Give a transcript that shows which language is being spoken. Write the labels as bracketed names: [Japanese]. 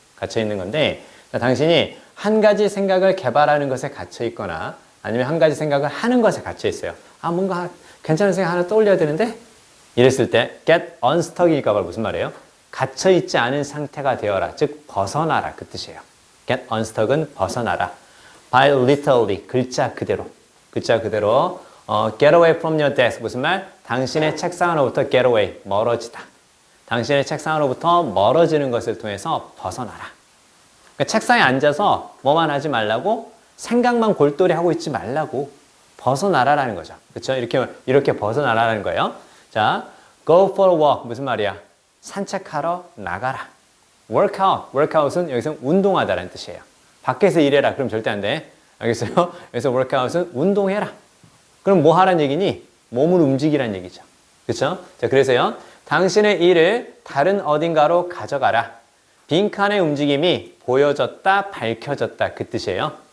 [Korean] 갇혀있는 건데, 자, 당신이 한 가지 생각을 개발하는 것에 갇혀있거나 아니면 한 가지 생각을 하는 것에 갇혀있어요. 아, 뭔가 괜찮은 생각 하나 떠올려야 되는데? 이랬을 때 get unstuck일까 봐 무슨 말이에요? 갇혀있지 않은 상태가 되어라. 즉, 벗어나라. 그 뜻이에요. get unstuck은 벗어나라. [English] by literally, [Korean] 글자 그대로. 글자 그대로 [English] get away from your desk. [Korean] 무슨 말? 당신의 책상으로부터 get away, 멀어지다. 당신의 책상으로부터 멀어지는 것을 통해서 벗어나라. 그러니까 책상에 앉아서 뭐만 하지 말라고, 생각만 골똘히 하고 있지 말라고, 벗어나라라는 거죠. 그렇죠? 이렇게 벗어나라는 거예요. 자, [English] go for a walk [Korean] 무슨 말이야? 산책하러 나가라. workout은 여기서 운동하다라는 뜻이에요. 밖에서 일해라. 그럼 절대 안 돼. 알겠어요? 그래서 workout은 운동해라. 그럼 뭐 하란 얘기니? 몸을 움직이란 얘기죠. 그렇죠? 자, 그래서요. 당신의 일을 다른 어딘가로 가져가라. 빈칸의 움직임이 보여졌다, 밝혀졌다. 그 뜻이에요.